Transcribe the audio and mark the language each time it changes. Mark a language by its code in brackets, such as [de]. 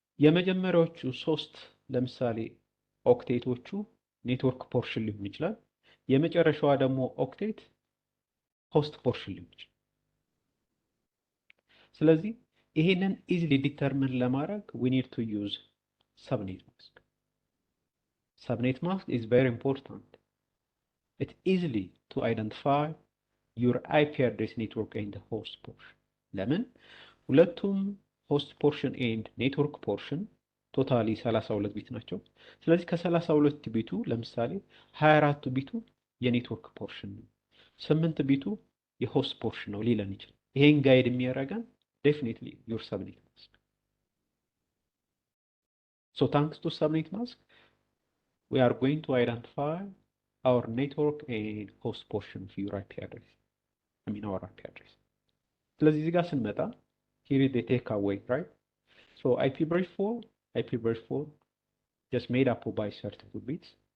[am] የመጀመሪያዎቹ ሶስት ለምሳሌ ኦክቴቶቹ ኔትወርክ ፖርሽን ሊሆን ይችላል። የመጨረሻዋ ደግሞ ኦክቴት ሆስት ፖርሽን ሊሆን ይችላል። ስለዚህ ይሄንን ኢዝሊ ዲተርሚን ለማድረግ [en] we need to use subnet mask. Subnet mask is very important. It easily to identify your IP address network and the host portion. [am] ለምን ሁለቱም [en] host portion and network portion [am] ቶታሊ 32 ቢት ናቸው። ስለዚህ ከ32 ቢቱ ለምሳሌ 24 ቢቱ የኔትወርክ ፖርሽን ነው፣ 8 ቢቱ የሆስት ፖርሽን ነው ሊለን ይችላል። ይሄን ጋይድ የሚያደርገን [en] definitely your subnet mask. So thanks to subnet mask, we are going to identify our network and host portion of your IP address. I mean our IP address. [am] ስለዚህ እዚህ ጋር ስንመጣ [en] here is the takeaway, right? So IPv4 just made up by 32 bits.